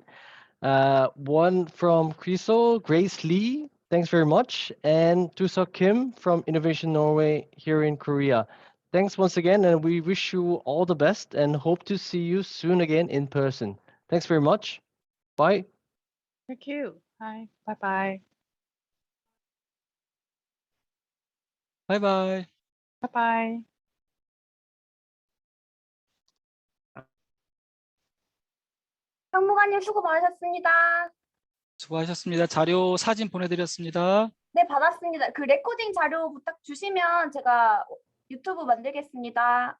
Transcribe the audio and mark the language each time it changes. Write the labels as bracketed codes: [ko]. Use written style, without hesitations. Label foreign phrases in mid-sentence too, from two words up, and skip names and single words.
[en] One from KRISO, Grace Lee, thanks very much. And Tuseok Kim from Innovation Norway here in Korea. Thanks once again, and we wish you all the best and hope to see you soon again in person. Thanks very much. Bye. Thank you. Bye. Bye-bye. [ko] 바이바이. [en] Bye-bye. [ko] 상무관님 수고 많으셨습니다. 수고하셨습니다. 자료 사진 보내드렸습니다. 네, 받았습니다. 그 레코딩 자료 부탁 주시면 제가 유튜브 만들겠습니다.